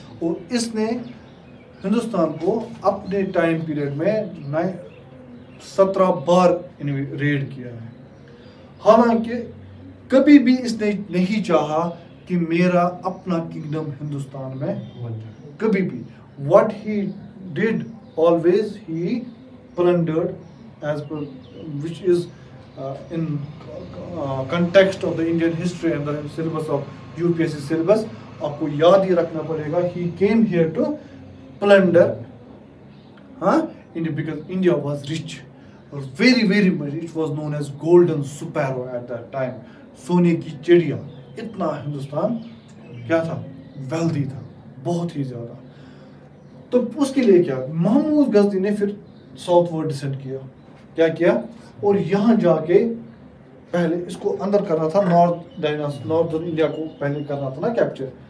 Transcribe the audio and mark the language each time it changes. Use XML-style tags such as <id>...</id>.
<ur>اور اس نے ہندوستان کو اپنے ٹائم پیریڈ میں 17 بار ریڈ کیا ہے. حالانکہ کبھی بھی اس نے نہیں چاہا کہ میرا اپنا کنگڈم ہندوستان میں, کبھی بھی.</ur> <en>What he did always, he plundered as per which is in context of the Indian history and the syllabus of UPSC syllabus.</en> <ur>آپ کو یاد ہی رکھنا پڑے گا,</ur> <en>he came here to plunder, because India was rich, very very much. It was known as golden sparrow at that time.</en> <ur>سونے کی چڑیا, اتنا ہندوستان کیا تھا؟ ویلدی تھا, بہت ہی زیادہ. تو اس کے لیے کیا محمود غزنی نے پھر ساؤتھ ورڈ ڈسینڈ کیا کیا اور یہاں جا کے پہلے اس کو اندر کرنا تھا ناردرن انڈیا کو پہلے کرنا تھا نا کیپچر.</ur>